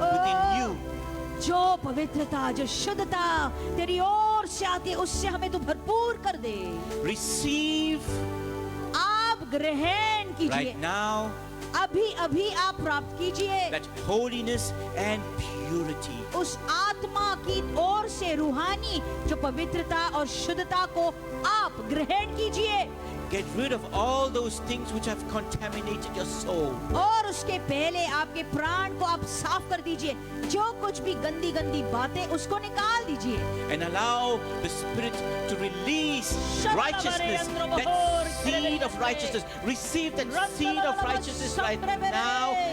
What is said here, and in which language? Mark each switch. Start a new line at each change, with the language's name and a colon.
English: Oh. within you.
Hindi: जो पवित्रता, जो शुद्धता तेरी ओर से आती है, उससे हमें तू भरपूर कर दे।
English: Receive
Hindi: आप ग्रहण कीजिए,
English: right now
Hindi: अभी अभी आप प्राप्त कीजिए
English: that holiness and purity.
Hindi: उस आत्मा की ओर से रूहानी जो पवित्रता और शुद्धता को आप ग्रहण कीजिए।
English: Get rid of all those things which have contaminated your soul.
Hindi: और उसके पहले आपके प्राण को आप साफ कर दीजिए। जो कुछ भी गंदी गंदी बातें उसको निकाल दीजिए।
English: And allow the Spirit to release righteousness, that seed of righteousness. Receive that seed of righteousness right now.